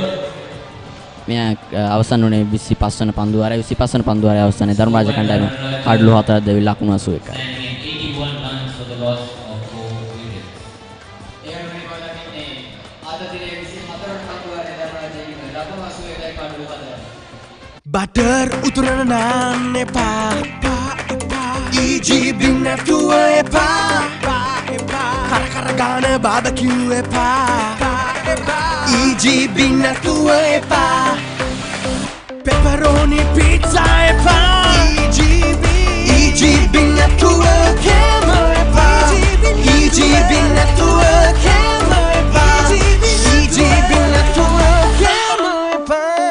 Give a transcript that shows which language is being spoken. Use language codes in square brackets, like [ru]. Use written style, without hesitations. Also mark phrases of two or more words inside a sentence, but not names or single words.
[si] මෙය අවසන් වුණේ 25 වන පන්දුවාරය. 25 වන පන්දුවාරය අවසානයේ ධර්මරාජ කණ්ඩායම කඩලු 4ක් දෙවි ලකුණු 81යි. බටර් උතුරන නාන් එපා EGB නැතුව එපා කර ගාන බාබකියු එපා EGB නැතුව එපා [en] pepperoni pizza [si] එපා EGB නැතුව කෑම එපා EGB නැතුව කෑම එපා EGB නැතුව කෑම එපා.